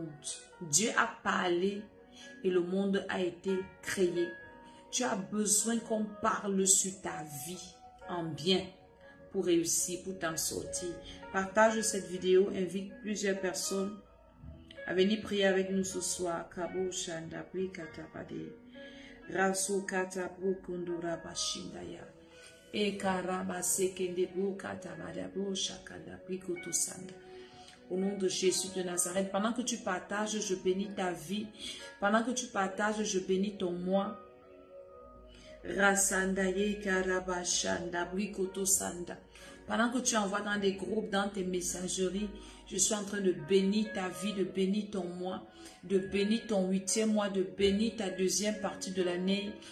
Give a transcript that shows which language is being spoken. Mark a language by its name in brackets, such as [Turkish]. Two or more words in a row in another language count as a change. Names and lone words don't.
[French] Dieu a parlé et le monde a été créé. Tu as besoin qu'on parle sur ta vie en bien pour réussir, pour t'en sortir. Partage cette vidéo, invite plusieurs personnes à venir prier avec nous ce soir. Kabo Shanda Katapade Rasu Katabu Kundura Bashindaya E Karabase Kendebu Katabadabo Shakada Prikotosanda. Au nom de Jésus de Nazareth, pendant que tu partages, je bénis ta vie. Pendant que tu partages, je bénis ton mois. Rasandaye Karabashanda Prikotosanda. Pendant que tu envoies dans des groupes, dans tes messageries, je suis en train de bénir ta vie, de bénir ton mois, de bénir ton 8e mois, de bénir ta 2e partie de l'année.